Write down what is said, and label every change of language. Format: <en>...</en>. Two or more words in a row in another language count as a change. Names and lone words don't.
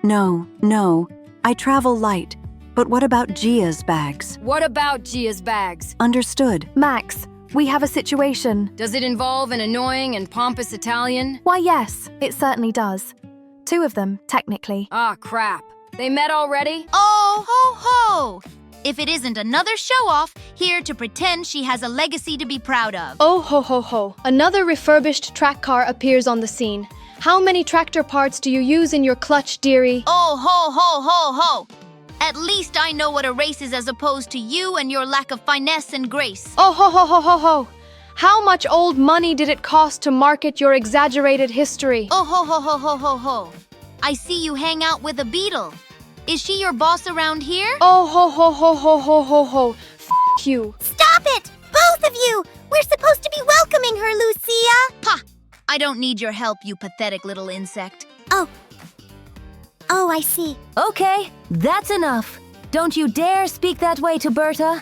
<en>No. I travel light. But what about Gia's bags? What about Gia's bags? Understood. Max, We have a situation. Does it involve an annoying and pompous Italian? Why, yes, it certainly does. 2 of them, technically. Ah, crap. They met already? Oh, ho, ho! If it isn't another show-off here to pretend she has a legacy to be proud of. Oh ho ho ho. Another refurbished track car appears on the scene. How many tractor parts do you use in your clutch, dearie? Oh, ho, ho, ho, ho! At least I know what a race is as opposed to you and your lack of finesse and grace. Oh ho ho ho ho ho. How much old money did it cost to market your exaggerated history? Oh, ho, ho, ho, ho, ho, ho. I see you hang out with a beetle. Is she your boss around here? Oh ho ho ho ho ho ho ho. F you. Stop it! Both of you! We're supposed to be welcoming her, Lucia! Ha! I don't need your help, you pathetic little insect. Oh, I see. Okay, that's enough. Don't you dare speak that way to Berta.</en>